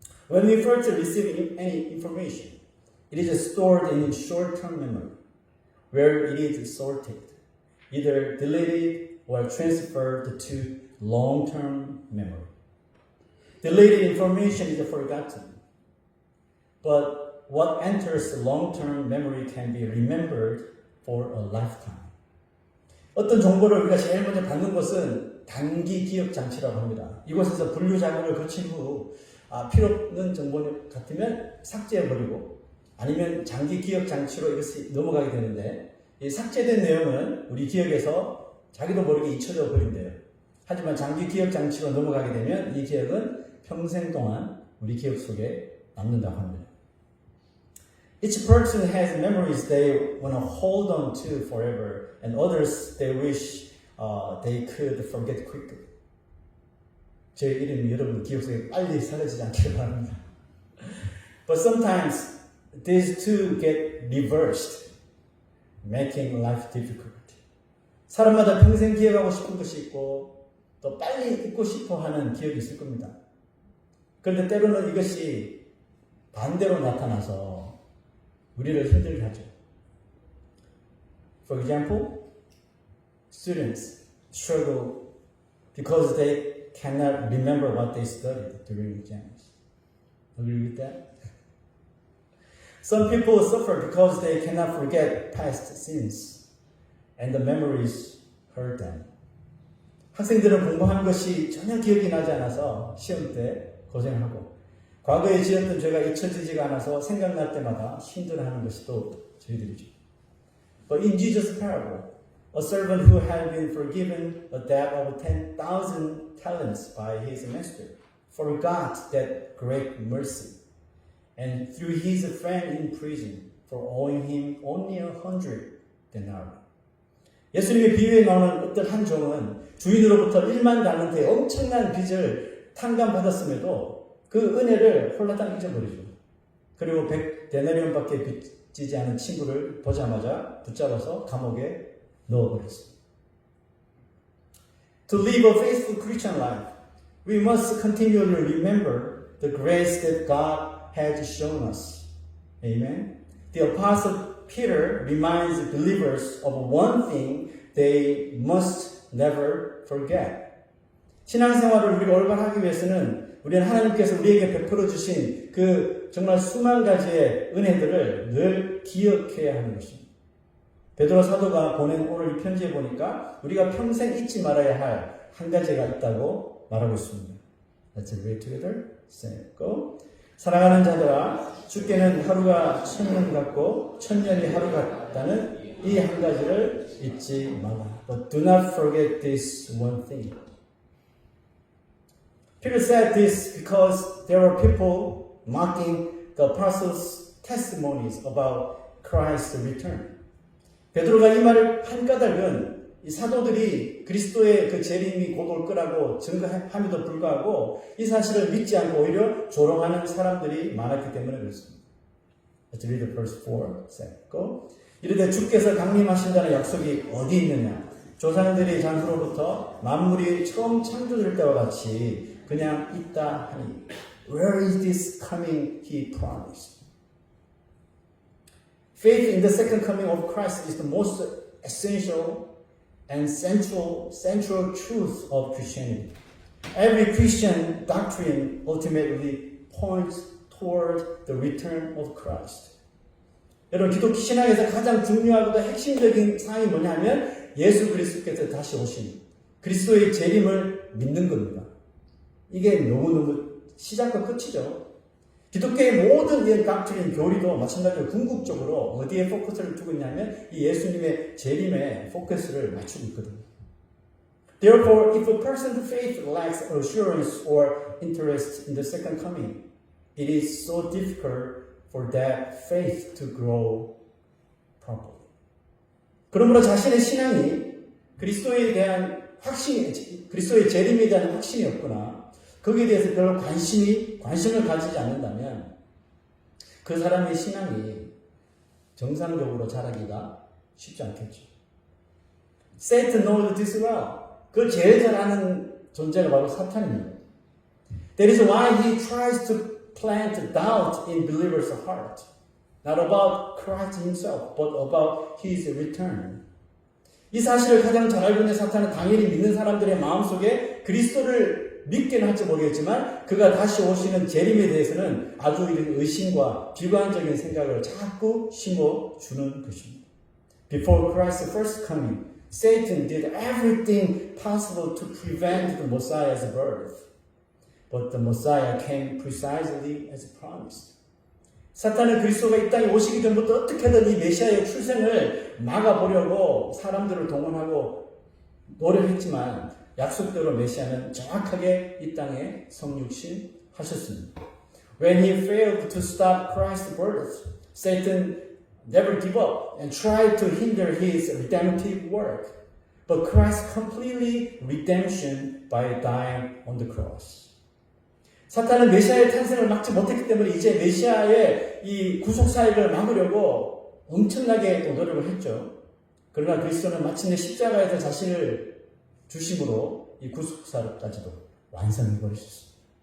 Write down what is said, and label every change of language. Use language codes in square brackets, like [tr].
[en] When we first receive any information, it is stored in short-term memory, where it is sorted, either deleted or transferred to long-term memory. Deleted information is forgotten, but what enters long-term memory can be remembered for a lifetime. [ko] 어떤 정보를 우리가 제일 먼저 받는 것은 단기 기억 장치라고 합니다. 이곳에서 분류 작업을 거친 후 필요 없는 정보 같으면 삭제해버리고 아니면 장기 기억 장치로 이것이 넘어가게 되는데 이 삭제된 내용은 우리 기억에서 자기도 모르게 잊혀져 버린대요. 하지만 장기 기억 장치로 넘어가게 되면 이 기억은 평생 동안 우리 기억 속에 남는다고 합니다. [en] Each person has memories they want to hold on to forever, and others they wish they could forget quickly. [ko] 제 이름이 여러분 기억 속에 빨리 사라지지 않기를 바랍니다. [en] But sometimes these two get reversed, making life difficult. [ko] 사람마다 평생 기억하고 싶은 것이 있고 또 빨리 잊고 싶어 하는 기억이 있을 겁니다. 그런데 때로는 이것이 반대로 나타나서 우리를 힘들게 하죠. [en] For example, students struggle because they cannot remember what they studied during exams. Agree with that? Some people suffer because they cannot forget past sins and the memories hurt them. [ko] 학생들은 공부한 것이 전혀 기억이 나지 않아서 시험 때 고생하고 과거에 지었던 죄가 잊혀지지가 않아서 생각날 때마다 힘들어하는 것이 또 저희들이죠. [en] But in Jesus' parable, a servant who had been forgiven a debt of 10,000 talents by his master forgot that great mercy. And through his friend in prison for owing him only 100 denarii. [ko] 예수님의 비유에 나오는 어떤 한 종은 주인으로부터 1만 달란트의 엄청난 빚을 탕감받았음에도 그 은혜를 홀라당 잊어버리죠. 그리고 100 데나리온밖에 빚지지 않은 친구를 보자마자 붙잡아서 감옥에 넣어버렸습니다. [en] To live a faithful Christian life, we must continually remember the grace that God has shown us. Amen. The Apostle Peter reminds believers of one thing they must never forget. [ko] 신앙생활을 우리가 올바르게 하기 위해서는 우리는 하나님께서 우리에게 베풀어 주신 그 정말 수만 가지의 은혜들을 늘 기억해야 하는 것입니다. 베드로 사도가 보낸 오늘 이 편지에 보니까 우리가 평생 잊지 말아야 할 한 가지가 있다고 말하고 있습니다. [en] Let's read together. Say, go. [ko] 사랑하는 자들아, 주께는 하루가 1000년 같고 1000년이 하루 같다는 이 한 가지를 잊지 말라. [en] But do not forget this one thing. Peter said this because there were people mocking the apostles' testimonies about Christ's return. [ko] 베드로가 이 말을 한 까닭은 이 사도들이 그리스도의 그 재림이 곧 올 거라고 증거함에도 불구하고 이 사실을 믿지 않고 오히려 조롱하는 사람들이 많았기 때문에 그렇습니다. [en] Let's read verse 4. Say, go. [ko] 이르되 주께서 강림하신다는 약속이 어디 있느냐? 조상들이 장수로부터 만물이 처음 창조될 때와 같이 그냥 있다 하니. [en] Where is this coming he promised? Faith in the second coming of Christ is the most essential and central truth of Christianity. Every Christian doctrine ultimately points toward the return of Christ. [ko] 여러분, 기독교 신앙에서 가장 중요하고도 핵심적인 사항이 뭐냐면 예수 그리스도께서 다시 오신 그리스도의 재림을 믿는 겁니다. 이게 너무너무 시작과 끝이죠. 기독교의 모든 이 doctrine, 교리도 마찬가지로 궁극적으로 어디에 포커스를 두고 있냐면 이 예수님의 재림에 포커스를 맞추고 있거든요. [en] Therefore, if a person's faith lacks assurance or interest in the second coming, it is so difficult for that faith to grow properly. [ko] 그러므로 자신의 신앙이 그리스도에 대한 확신이, 그리스도의 재림에 대한 확신이 없거나 거기에 대해서 별로 관심을 가지지 않는다면 그 사람의 신앙이 정상적으로 자라기가 쉽지 않겠죠. [en] Satan knows this well. [ko] 그걸 제일 잘 아는 존재가 바로 사탄입니다. [en] That is why he tries to plant doubt in believers' heart. Not about Christ himself, but about his return. [ko] 이 사실을 가장 잘 알고 있는 사탄은 당연히 믿는 사람들의 마음속에 그리스도를 믿게는 할지 모르겠지만 그가 다시 오시는 재림에 대해서는 아주 이런 의심과 비관적인 생각을 자꾸 심어주는 것입니다. [en] Before Christ's first coming, Satan did everything possible to prevent the Messiah's birth. But the Messiah came precisely as promised. [ko] 사탄은 그리스도가 이 땅에 오시기 전부터 어떻게든 이 메시아의 출생을 막아보려고 사람들을 동원하고 노력했지만 약속대로 메시아는 정확하게 이 땅에 성육신 하셨습니다. [en] When he failed to stop Christ's birth, Satan never gave up and tried to hinder his redemptive work. But Christ completely redemption by dying on the cross. [ko] 사탄은 메시아의 탄생을 막지 못했기 때문에 이제 메시아의 이 구속 사역을 막으려고 엄청나게 노력을 했죠. 그러나 그리스도는 마침내 십자가에서 자신을 주심으로 이 구속사까지도 완성해 버리셨습니다.